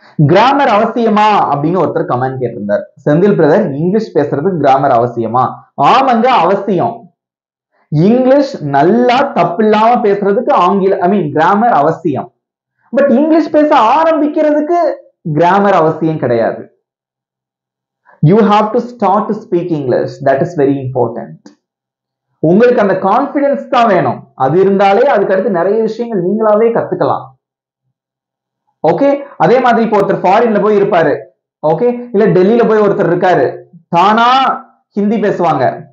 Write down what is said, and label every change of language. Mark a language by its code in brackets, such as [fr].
[ta] Grammar அவசியமா அப்படின்னு ஒருத்தர் கமெண்ட் கேட்டிருந்தார். செந்தில் பிரதர், இங்கிலீஷ் பேசுறது கிராமர் அவசியமா? ஆமாங்க, அவசியம். இங்கிலீஷ் நல்லா தப்பில்லாம பேசுறதுக்கு கிராமர் அவசியம். பட் இங்கிலீஷ் பேச ஆரம்பிக்கிறதுக்கு கிராமர் அவசியம் கிடையாது. [en] You have to start to speak English. That is very important. [ta] உங்களுக்கு அந்த கான்பிடன்ஸ் தான் வேணும். அது இருந்தாலே அதுக்கு அடுத்து நிறைய விஷயங்கள் நீங்களாவே கத்துக்கலாம். ஓகே, அதே மாதிரி இப்போ ஒருத்தர் ஃபாரின்ல போய் இருப்பாரு, ஓகே, இல்ல டெல்லியில போய் ஒருத்தர் இருக்காரு, தானா ஹிந்தி பேசுவாங்க.